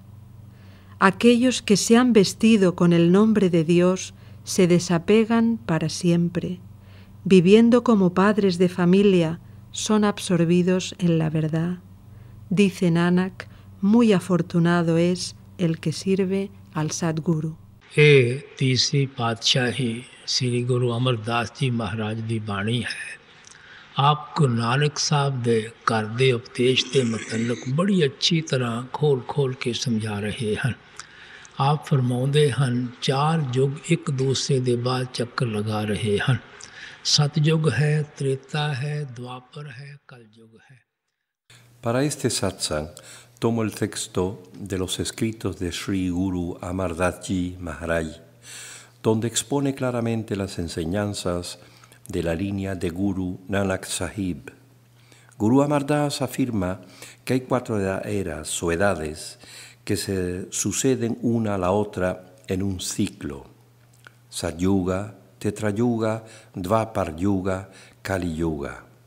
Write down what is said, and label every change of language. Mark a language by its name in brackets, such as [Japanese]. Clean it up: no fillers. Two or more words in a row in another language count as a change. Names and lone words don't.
[Spanish] Aquellos que se han vestido con el nombre de Dios se desapegan para siempre. Viviendo como padres de familia, son absorbidos en la verdad. Dice Nanak, muy afortunado es el que sirve al Sadguru. [Punjabi] ਤੀਸਰੀ ਪਾਤਸ਼ਾਹੀ ਸ੍ਰੀ ਗੁਰੂ ਅਮਰਦਾਸ ਜੀ ਮਹਾਰਾਜ ਦੀ ਬਾਣੀ ਹੈ। ਆਪ ਗੁਰੂ ਨਾਨਕ ਸਾਹਿਬ ਦੇ ਘਰ ਦੇ ਉਪਦੇਸ਼ ਦੇ ਮੁਤਲਕ ਬੜੀ ਅੱਛੀ ਤਰ੍ਹਾਂ ਖੋਲ ਕੇ ਸਮਝਾ ਰਹੇ ਹਨ। ਆਪ ਫਰਮਾਉਂਦੇ ਹਨ 4 ਯੁੱਗ ਇੱਕ ਦੂਸਰੇ ਦੇ ਬਾਅਦ ਚੱਕਰ ਲਗਾ ਰਹੇ ਹਨ। ਸਤਯੁਗ ਹੈ, ਤ੍ਰੇਤਾ ਹੈ, ਦੁਆਪਰ ਹੈ, ਕਲਯੁਗ ਹੈ। [Spanish] Para este satsang tomo el texto de los escritos de Sri Guru Amar Das Ji Maharaj, donde expone claramente las enseñanzas de la línea de Guru Nanak Sahib. Guru Amar Das afirma que hay 4 eras o edades que se suceden una a la otra en un ciclo: Satyuga, Tetrayuga, Dvapar Yuga, Kali Yuga.